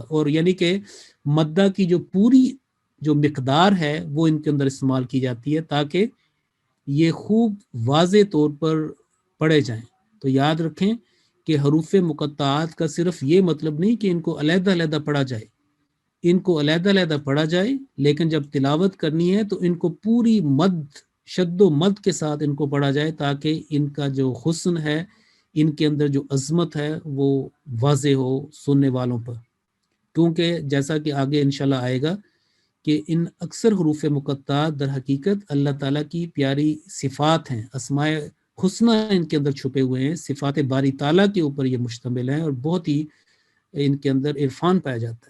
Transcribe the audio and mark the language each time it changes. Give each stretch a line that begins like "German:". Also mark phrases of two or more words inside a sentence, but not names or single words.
Urdu: اور یعنی کہ مدہ کی جو پوری جو مقدار ہے وہ ان کے اندر استعمال کی جاتی ہے تاکہ یہ خوب واضح طور پر پڑھے جائیں. تو یاد رکھیں کہ حروف مقطعات کا صرف یہ مطلب نہیں کہ ان کو علیحدہ علیحدہ پڑھا جائے، ان کو علیحدہ علیحدہ پڑھا جائے، لیکن جب تلاوت کرنی ہے تو ان کو پوری مد، شد و مد کے ساتھ ان کو پڑھا جائے تاکہ ان کا جو حسن ہے، ان کے اندر جو عظمت ہے وہ واضح ہو سننے والوں پر. کیونکہ جیسا کہ آگے انشاءاللہ آئے گا کہ ان اکثر حروف مقطعات در حقیقت اللہ تعالیٰ کی پیاری صفات ہیں، اسماء حسنہ ان کے اندر چھپے ہوئے ہیں، صفات باری تعالیٰ کے اوپر یہ مشتمل ہیں، اور بہت ہی ان کے اندر عرفان پایا جاتا ہے.